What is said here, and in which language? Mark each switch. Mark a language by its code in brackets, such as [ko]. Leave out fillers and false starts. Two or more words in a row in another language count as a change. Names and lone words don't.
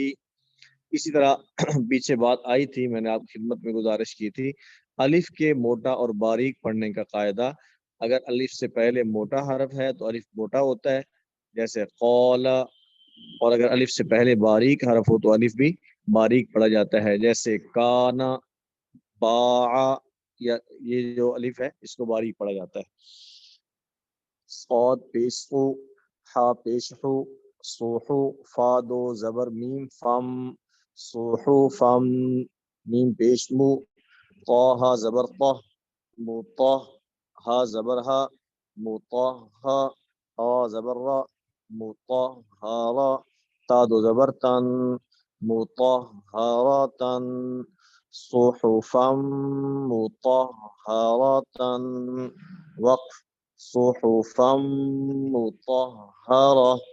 [ur] اسی طرح پیچھے بات آئی تھی، میں نے آپ کی خدمت میں گزارش کی تھی، الف کے موٹا اور باریک پڑھنے کا قاعدہ، اگر الف سے پہلے موٹا حرف ہے تو الف موٹا ہوتا ہے، جیسے قال، اور اگر الف سے پہلے باریک حرف ہو تو الف بھی باریک پڑھا جاتا ہے، جیسے کانا، باع، یا یہ جو الف ہے اس کو باریک پڑھا جاتا ہے۔ صاد پیش ہو، ہا پیش ہو، سوحو، فا دو زبر میم فم، سوحو فم، میم پیش مو، طہ زبر طہ، مطہ، ہا زبر ہا، مطہ، ہا زبر را، مطہرا، تا دو زبر تن، [ar] مطہرتن، صحفا مطہرتن، وقف صحفا مطہرہ۔